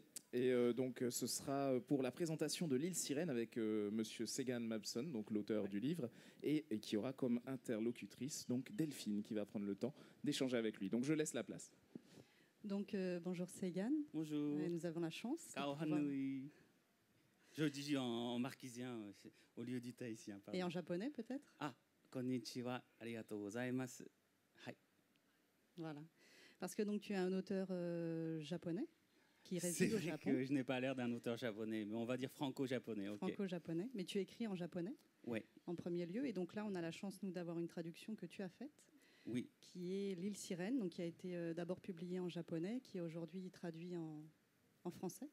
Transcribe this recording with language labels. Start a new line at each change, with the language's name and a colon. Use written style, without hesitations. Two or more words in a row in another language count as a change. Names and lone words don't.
French: Et donc ce sera pour la présentation de l'île Sirène avec Monsieur Segan Mabson, donc l'auteur du livre, et qui aura comme interlocutrice donc Delphine qui va prendre le temps d'échanger avec lui. Donc je laisse la place. Donc bonjour Segan. Bonjour. Nous avons la chance. Kaohanui. Je dis en marquisien au lieu du tahitien. Et en japonais peut-être?
Japanese: Ah, こんにちは、ありがとうございます.
French: Hai. Voilà. Parce que donc tu es un auteur japonais qui réside au Japon. C'est vrai que je n'ai pas l'air d'un auteur japonais, mais on va dire franco-japonais. Okay. Franco-japonais, mais tu écris en japonais. Oui. En premier lieu, et donc là on a la chance nous d'avoir une traduction que tu as faite. Oui. Qui est l'île Sirène, donc qui a été d'abord publiée en japonais, qui est aujourd'hui traduit en français.